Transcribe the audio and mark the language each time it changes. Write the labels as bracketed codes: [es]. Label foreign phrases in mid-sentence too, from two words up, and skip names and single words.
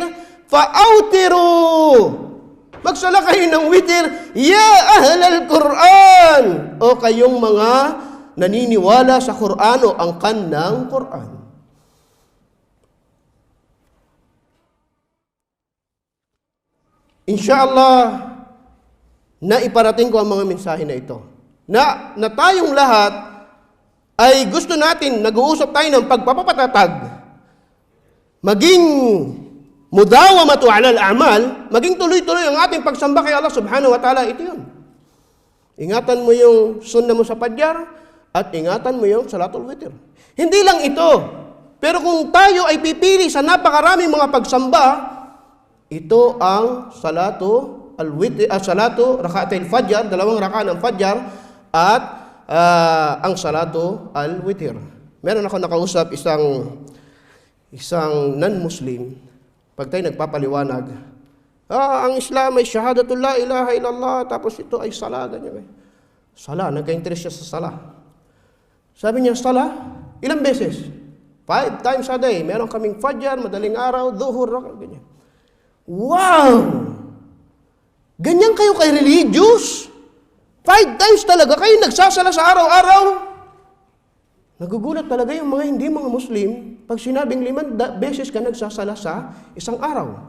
[tl] Fa'autiru. Magsala kayo ng witir, [ar] يا أهل القرآن. [tl] O kayong mga naniniwala sa Quran o angkan ng Quran. Insyaallah, na iparating ko ang mga mensahe na ito. Na tayong lahat ay gusto natin, nag-uusap tayo ng pagpapatatag, maging [ar] مداومة على الأعمال, [tl] maging tuloy-tuloy ang ating pagsamba kay Allah [ar] سبحانه وتعالى. [tl] Ito yun. Ingatan mo yung sunnah mo sa Fajr at ingatan mo yung [ar] صلاة الوتر. [tl] Hindi lang ito, pero kung tayo ay pipili sa napakaraming mga pagsamba, ito ang [ar] صلاة الوتر صلاة ركعتي الفجر, [tl] 2 rakaat ng Fajr, at ang [ar] صلاة الوتر. [tl] Meron ako nakausap isang non-Muslim. Pag tayo nagpapaliwanag, ang Islam ay [ar] شهادة لا إله إلا الله, [tl] tapos ito ay sala, ganyan. Sala, nagka-interest siya sa sala. Sabi niya, sala, ilang beses? [en] 5 times a day. [tl] Meron kaming Fajr, madaling araw, dhuhur, ganyan. Wow! Ganyan kayo kay religious? 5 times talaga kayo nagsasala sa araw-araw? Nagugulat talaga yung mga hindi mga Muslim pag sinabing 5 beses ka nagsasala sa isang araw.